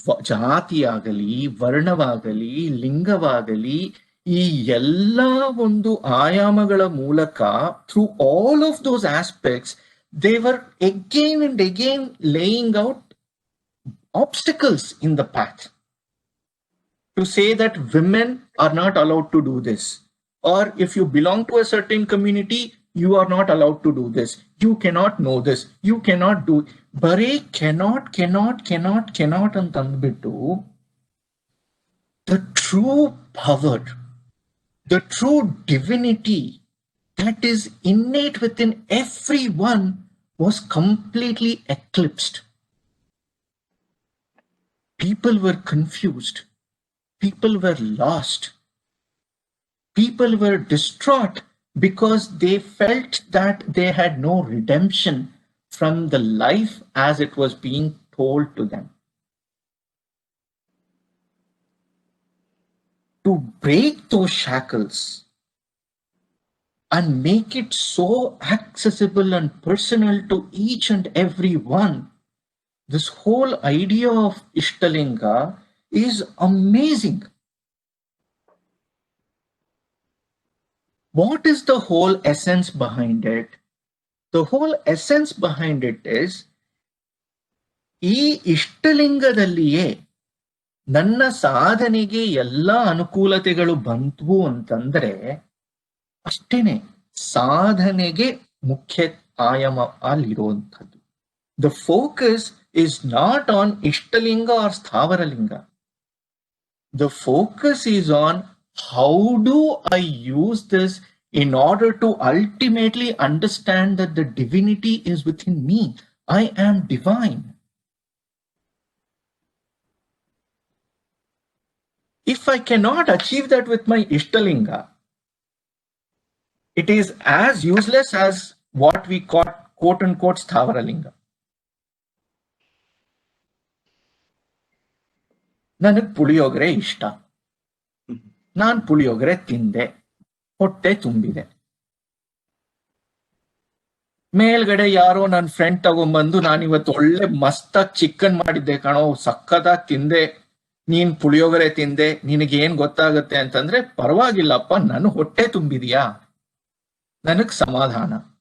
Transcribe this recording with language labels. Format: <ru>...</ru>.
<kn>ಜಾತಿಯಾಗಲಿ, ವರ್ಣವಾಗಲಿ, ಲಿಂಗವಾಗಲಿ, ಈ ಎಲ್ಲ ಒಂದು ಆಯಾಮಗಳ ಮೂಲಕ</kn> <en>Through all of those aspects they were again and again laying out obstacles in the path to say that women are not allowed to do this, or if you belong to a certain community you are not allowed to do this, you cannot know this, you cannot do. Bare cannot antandbittu the true power, the true divinity that is innate within everyone was completely eclipsed. People were confused. People were lost. People were distraught because they felt that they had no redemption from the life as it was being told to them. To break those shackles and make it so accessible and personal to each and every one, this whole idea of Ishtalinga is amazing. What is the whole essence behind it? The whole essence behind it is,</en> <kn>ಈ ಇಷ್ಟಲಿಂಗದಲ್ಲಿಯೇ ನನ್ನ ಸಾಧನೆಗೆ ಎಲ್ಲ ಅನುಕೂಲತೆಗಳು ಬಂತು ಅಂತಂದ್ರೆ ಅಷ್ಟೇನೆ ಸಾಧನೆಗೆ ಮುಖ್ಯ ಆಯಾಮ ಅಲ್ಲಿರುವಂಥದ್ದು.</kn> <en>The focus is not on Ishtalinga or Sthavaраlinga. The focus is on how do I use this in order to ultimately understand that the divinity is within me. I am divine. If I cannot achieve that with my Ishtalinga, it is as useless as what we call quote unquote Sthavaраlinga.</en> <kn>ನನಗೆ ಪುಳಿಯೋಗರೆ ಇಷ್ಟ, ನಾನು ಪುಳಿಯೋಗರೆ ತಿಂದೆ, ಹೊಟ್ಟೆ ತುಂಬಿದೆ. ಮೇಲ್ಗಡೆ ಯಾರೋ ನನ್ನ friend ತಗೊಂಡ್ಬಂದು ನಾನಿವತ್ತು ಒಳ್ಳೆ ಮಸ್ತಾಗಿ ಚಿಕನ್ ಮಾಡಿದ್ದೆ ಕಣೋ, ಸಕ್ಕತ್ತಾಗಿ ತಿಂದೆ, ನೀನ್ ಪುಳಿಯೋಗರೆ ತಿಂದೆ, ನಿನಗೇನ್ ಗೊತ್ತಾಗುತ್ತೆ ಅಂತಂದ್ರೆ ಪರವಾಗಿಲ್ಲಪ್ಪ, ನಾನು ಹೊಟ್ಟೆ ತುಂಬಿದ್ಯಾ, ನನಗ್ ಸಮಾಧಾನ.</kn>